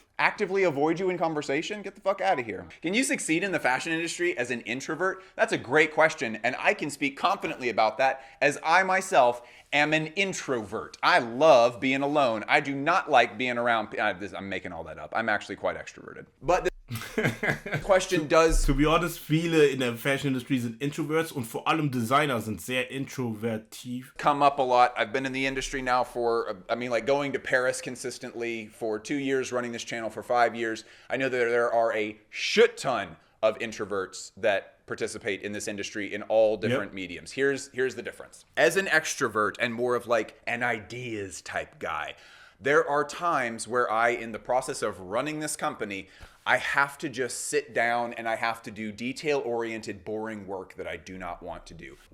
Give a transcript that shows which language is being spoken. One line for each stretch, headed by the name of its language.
English: Actively avoid you in conversation? Get the fuck out of here. Can you succeed in the fashion industry as an introvert? That's a great question, and I can speak confidently about that as I myself am an introvert. I love being alone. I do not like being around. I'm making all that up. I'm actually quite extroverted. But the question does... To be honest,
German: viele in der Fashion-Industrie sind Introverts und vor allem Designer sind sehr introvertiv.
English: Come up a lot. I've been in the industry now for, like going to Paris consistently for 2 years, running this channel for 5 years. I know that there are a
German: Schüchtern
English: of introverts that participate in this industry in all different mediums. Here's the difference. As an extrovert and more of like an ideas type guy, there are times where in the process of running this company, I have to just sit down and I have to do detail-oriented, boring work that I do not want to do.